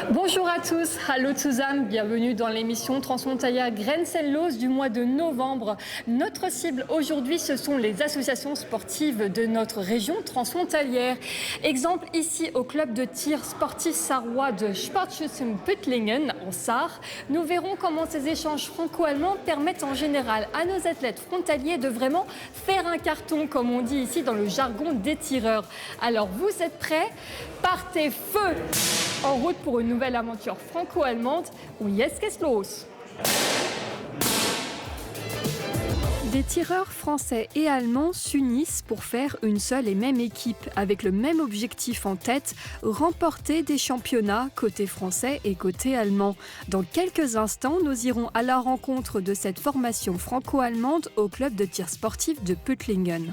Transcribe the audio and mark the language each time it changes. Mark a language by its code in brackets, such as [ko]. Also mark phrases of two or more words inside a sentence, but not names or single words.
[fr] Bonjour à tous, [de] hallo zusammen, [fr] bienvenue dans l'émission transfrontalière Grenzenlos du mois de novembre. Notre cible aujourd'hui, ce sont les associations sportives de notre région transfrontalière. Exemple ici au club de tir sportif sarrois de Sportschützen Püttlingen en Sarre. Nous verrons comment ces échanges franco-allemands permettent en général à nos athlètes frontaliers de vraiment faire un carton, comme on dit ici dans le jargon des tireurs. Alors vous êtes prêts? Partez feu! En route pour une nouvelle aventure franco-allemande, où [de] jetzt geht's los. [fr] Des tireurs français et allemands s'unissent pour faire une seule et même équipe, avec le même objectif en tête, remporter des championnats côté français et côté allemand. Dans quelques instants, nous irons à la rencontre de cette formation franco-allemande au club de tir sportif de Püttlingen.